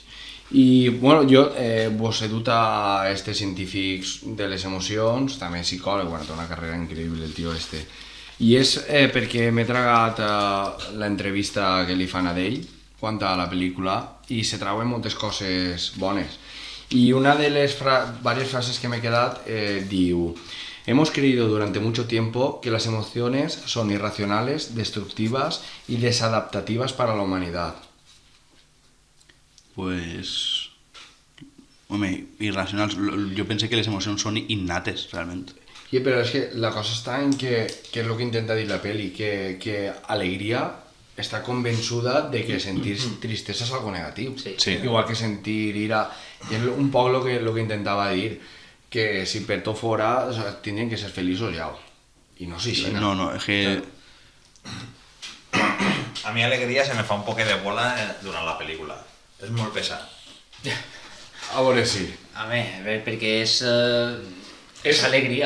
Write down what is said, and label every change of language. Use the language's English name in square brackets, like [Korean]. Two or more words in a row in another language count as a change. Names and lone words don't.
[Catalan] I, bueno, jo vos he dut a estes científics de les emocions, també psicòleg, bueno, té una carrera increïble el tio este. I és perquè m'he tragat l'entrevista que li fan a ell quant a la pel·lícula i se trauen moltes coses bones. [Spanish] Y una de las varias frases que me he quedado diu: hemos creído durante mucho tiempo que las emociones son irracionales, destructivas y desadaptativas para la humanidad. Pues... [Catalan] Home, irracionals. Jo pensé que les emocions són innates, realment. Sí, [Spanish] pero es que la cosa está en que es lo que intenta decir la peli, que alegría está convençuda de que sentir tristesa es algo negativo. Sí. Igual que sentir ira. Y es un poco lo que intentaba decir, que si [Catalan] per tot fora, [Spanish] o sea, [Catalan] tindrien que ser feliços ja. I no sé si No, és que... A mi alegria se me fa un poc de bola durant la pel·lícula. És molt pesat. A veure, sí. Home, perquè és alegria.